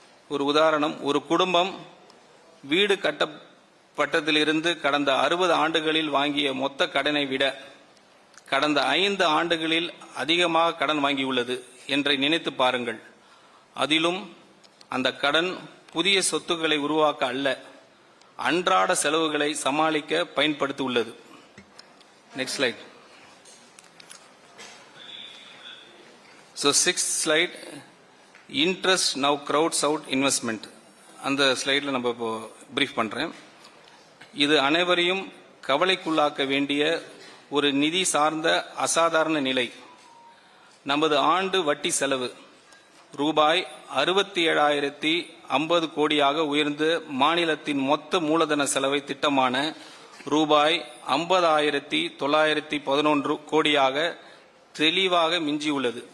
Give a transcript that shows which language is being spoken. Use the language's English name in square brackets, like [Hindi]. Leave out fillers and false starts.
[Tamil] ஒரு உதாரணம், ஒரு குடும்பம் வீடு கட்டப்பட்டதிலிருந்து கடந்த 60 ஆண்டுகளில் வாங்கிய மொத்த கடனை விட கடந்த 5 ஆண்டுகளில் அதிகமாக கடன் வாங்கியுள்ளது என்று நினைத்து பாருங்கள். அதிலும் அந்த கடன் புதிய சொத்துக்களை உருவாக்க அல்ல, அன்றாட செலவுகளை சமாளிக்க பயன்படுத்தி உள்ளது. [English] Next slide. So 6th slide, interest now crowds out investment. [Tamil] அந்த ஸ்லைடில் நம்ம இப்போ பிரீஃப் பண்ணுறேன். இது அனைவரையும் கவலைக்குள்ளாக்க வேண்டிய ஒரு நிதி சார்ந்த அசாதாரண நிலை. நமது ஆண்டு வட்டி செலவு ரூபாய் 67,050 கோடியாக உயர்ந்து மாநிலத்தின் மொத்த மூலதன செலவை திட்டமான ரூபாய் 50,911 கோடியாக தெளிவாக மிஞ்சியுள்ளது.